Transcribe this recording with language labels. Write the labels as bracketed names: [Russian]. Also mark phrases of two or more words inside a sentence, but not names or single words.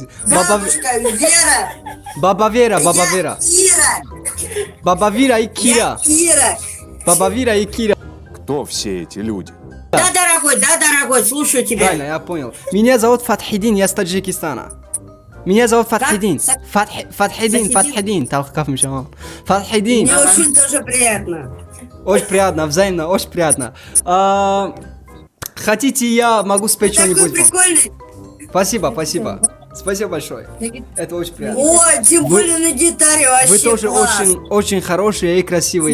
[Russian] Бабушка Вера. Баба Вера, Баба Вера. Ира. Баба Вера и Кира. Ира. Баба Вера и Кира. Кто все эти люди? Да, дорогой, слушаю тебя. Правильно, я понял. Меня зовут Фатхидин, я с Таджикистана. Меня зовут Фатхидин. Фатхидин. Талхкаф мишамал. Фатхидин. Мне очень тоже приятно. Очень приятно, взаимно, очень приятно. Хотите, я могу спеть Такой что-нибудь? прикольный. Спасибо. Спасибо большое. Это очень приятно. О, тем более на гитаре вообще Вы тоже класс. очень хорошие и красивые.